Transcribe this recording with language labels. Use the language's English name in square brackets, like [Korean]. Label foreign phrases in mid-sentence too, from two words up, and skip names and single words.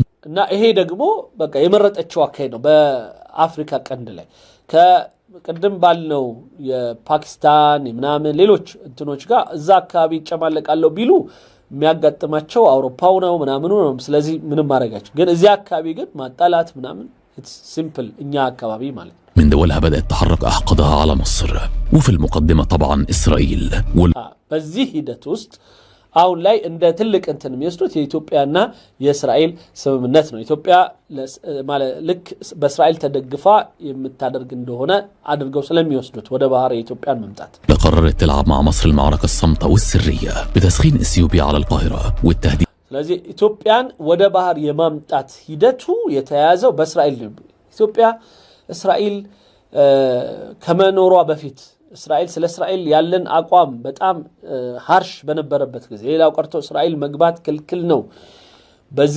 [Amharic] እና ይሄ ደግሞ በቃ የመረጠችው አካሄድ ነው በአፍሪካ ቀንድ ላይ ከቀደም ባልነው የፓኪስታን ምናምን ሌሎች እንትኖች ጋር እዛ አካባቢ ይጨማለቃለው ቢሉ የሚያጋጥማቸው አውሮፓው ነው ምናምን ነው ስለዚህ ምንም ማረጋቸው ግን እዚህ አካባቢ ግን ማጣላት ምናምን [English] it's simple [Amharic] እኛ አካባቢ ማለት [Arabic] من دولها بدأت تحرك أحقادها على مصر وفي المقدمة طبعا إسرائيل [Amharic] በዚህ ሂደት ውስጥ አሁን ላይ እንደ ትልቅ እንትን የሚወስዱት የኢትዮጵያና የእስራኤል ስምምነት ነው ኢትዮጵያ ማለት ልክ በእስራኤል ተደግፋ የምታደርግ እንደሆነ አድርገው ስለሚወስዱት ወደ ባህር የኢትዮጵያን መምጣት [Arabic] قررت تلعب مع مصر المعركة الصامتة والسرية بتسخين إثيوبيا على القاهرة والتهديد [Amharic] ስለዚህ ኢትዮጵያን ወደ ባህር የማምጣት ሂደቱ የተያዘው በእስራኤል ነው ኢትዮጵያ እስራኤል ከመኖሯ በፊት እስራኤል ስለ እስራኤል ያለን አቋም በጣም ሃርሽ በነበረበት ጊዜ ሌላው ቀርቶ እስራኤል መግባት ክልክል ነው በዚህ